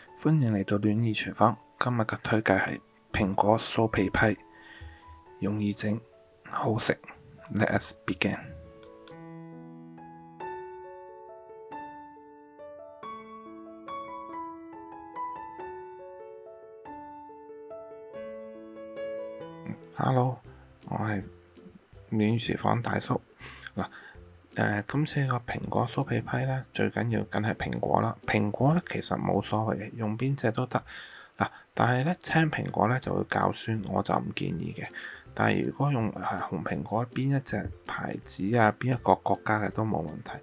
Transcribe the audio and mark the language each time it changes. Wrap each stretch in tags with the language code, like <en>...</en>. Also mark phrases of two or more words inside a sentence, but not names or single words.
<yue>歡迎嚟到戀意廚房。今日嘅推介係蘋果酥皮批，容易整，好食。</yue> <en>Let us begin。Hello，</en> <yue>我係戀意廚房大叔嗱。今次個蘋果酥皮批咧，最緊要梗係蘋果啦。蘋果咧其實冇所謂嘅，用邊隻都得嗱。但係咧青蘋果咧就會較酸，我就唔建議嘅。但係如果用紅蘋果，邊一隻牌子啊，邊一個國家嘅都冇問題。</yue>